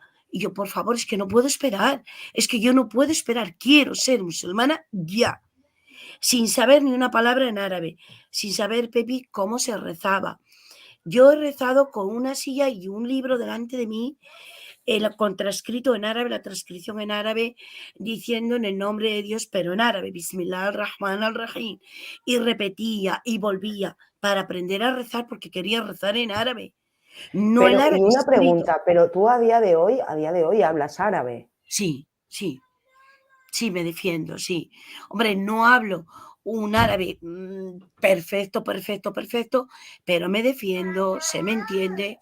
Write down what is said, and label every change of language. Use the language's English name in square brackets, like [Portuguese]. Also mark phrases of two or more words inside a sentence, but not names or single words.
[Spanish] Y yo: "Por favor, es que no puedo esperar, es que yo no puedo esperar, quiero ser musulmana ya". Sin saber ni una palabra en árabe, sin saber, Pepi, cómo se rezaba. Yo he rezado con una silla y un libro delante de mí, con transcrito en árabe, la transcripción en árabe, diciendo en el nombre de Dios, pero en árabe, [Arabic] بسم الله الرحمن الرحيم, [Spanish] y repetía y volvía para aprender a rezar porque quería rezar en árabe, no el Pero, árabe y una escrito. pregunta, pero tú a día de hoy hablas árabe. Sí, sí, sí, me defiendo, sí. Hombre, no hablo un árabe perfecto, perfecto, perfecto, pero me defiendo, se me entiende.